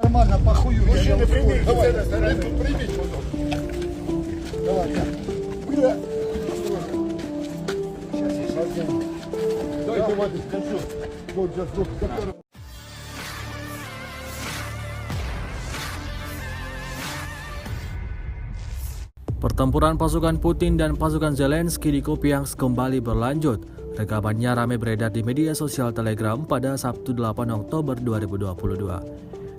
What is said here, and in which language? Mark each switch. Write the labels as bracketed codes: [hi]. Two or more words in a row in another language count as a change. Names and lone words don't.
[ru] нормально, похую. Мужчины, примите, Давай, рыбку примите, пожалуйста. давай. Бля. Сейчас я Дайте воды, скажу. вот сейчас вот который. [id] Pertempuran pasukan Putin dan pasukan Zelensky di Kupiansk kembali berlanjut. Rekamannya ramai beredar di media sosial Telegram pada Sabtu 8 Oktober 2022.